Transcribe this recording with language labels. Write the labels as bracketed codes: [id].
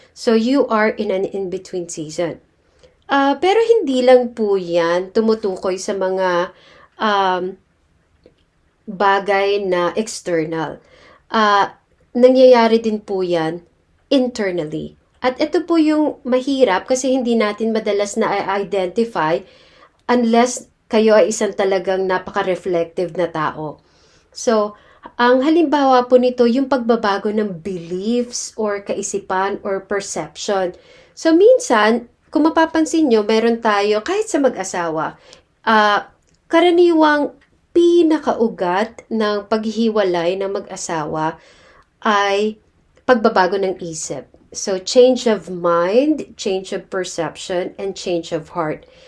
[en] So, you are in an in-between season. [tl] Pero hindi lang po yan tumutukoy sa mga bagay na external. Nangyayari din po yan internally. At ito po yung mahirap kasi hindi natin madalas na identify unless kayo ay isang talagang napaka-reflective na tao. So, ang halimbawa po nito, yung pagbabago ng beliefs or kaisipan or perception. So, minsan, kung mapapansin nyo, meron tayo, kahit sa mag-asawa, karaniwang pinakaugat ng paghihiwalay ng mag-asawa ay pagbabago ng isip. [en] So, change of mind, change of perception, and change of heart.